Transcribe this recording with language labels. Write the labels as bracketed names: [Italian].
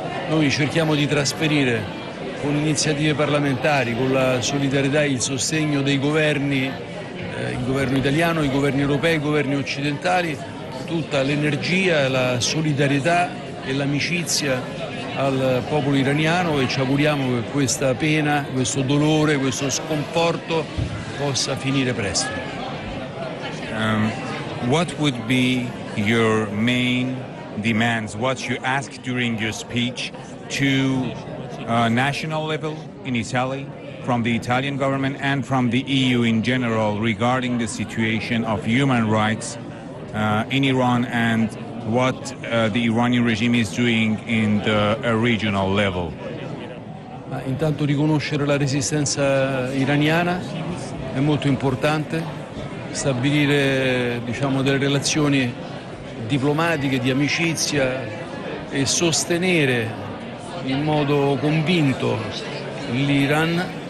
[Italian] Noi cerchiamo di trasferire con iniziative parlamentari, con la solidarietà e il sostegno dei governi, il governo italiano, i governi europei, i governi occidentali, tutta l'energia, la solidarietà e l'amicizia al popolo iraniano, e ci auguriamo che questa pena, questo dolore, questo sconforto possa finire presto. [English] What would be your main demands, what you asked during your speech to national level in Italy, from the Italian government and from the EU in general, regarding the situation of human rights in Iran and what the Iranian regime is doing in the regional level? [Italian] Intanto riconoscere la resistenza iraniana è molto importante, stabilire delle relazioni diplomatiche, di amicizia, e sostenere in modo convinto l'Iran,